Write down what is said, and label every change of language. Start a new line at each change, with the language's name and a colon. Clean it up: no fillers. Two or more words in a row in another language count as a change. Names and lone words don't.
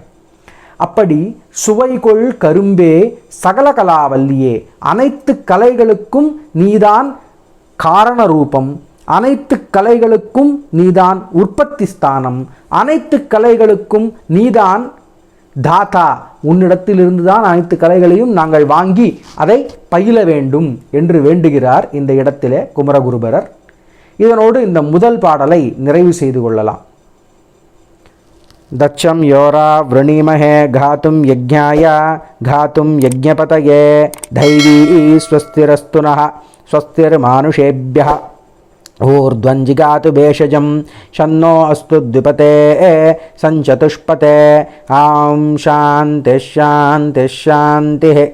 Tamil: அப்படி சுவைகொள் கரும்பே சகல கலாவல்லியே, அனைத்து கலைகளுக்கும் நீதான் காரண ரூபம், அனைத்து கலைகளுக்கும் நீதான் உற்பத்தி ஸ்தானம், அனைத்து கலைகளுக்கும் நீதான் தாத்தா, உன்னிடத்திலிருந்து தான் அனைத்து கலைகளையும் நாங்கள் வாங்கி அதை பயில வேண்டும் என்று வேண்டுகிறார் இந்த இடத்திலே குமரகுருபரர். இதனோடு இந்த முதல் பாடலை நிறைவு செய்து கொள்ளலாம்.
Sanskrit: तच्छं योरा वृणीमहे गातुं यज्ञाय गातुं यज्ञपतये दैवी स्वस्तिरस्तु नः स्वस्तिर् मानुषेभ्यः ऊर्ध्वञ्जिगातु भेषजं शन्नो अस्तु द्विपते सञ्चतुष्पते आं शान्तिः शान्तिः शान्तिः।